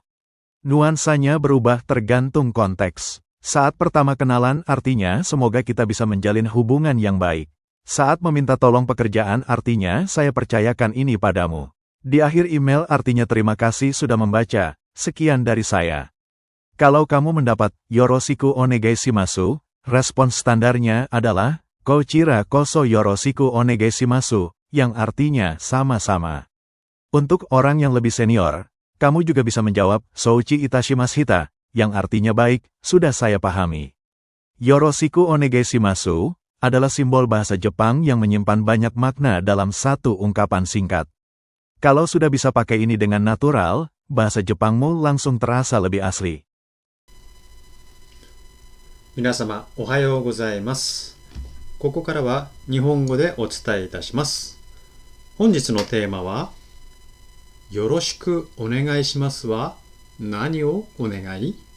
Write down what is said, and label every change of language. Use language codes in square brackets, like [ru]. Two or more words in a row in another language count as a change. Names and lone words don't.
[id] Nuansanya berubah tergantung konteks. Saat pertama kenalan artinya semoga kita bisa menjalin hubungan yang baik. Saat meminta tolong pekerjaan artinya saya percayakan ini padamu. Di akhir email artinya terima kasih sudah membaca, sekian dari saya. Kalau kamu mendapat [ja] よろしくお願いします, [id] respons standarnya adalah [ja] こちらこそよろしくお願いします, [id] yang artinya sama-sama. Untuk orang yang lebih senior, kamu juga bisa menjawab [ja] 承知いたしました, [id] yang artinya baik, sudah saya pahami. [ja] よろしくお願いします [id] adalah simbol bahasa Jepang yang menyimpan banyak makna dalam satu ungkapan singkat. Kalau sudah bisa pakai ini dengan natural, bahasa Jepangmu langsung terasa lebih asli. [ja] 皆様おはようございます。ここからは日本語でお伝えいたします。本日のテーマはよろしくお願いしますは何をお願い？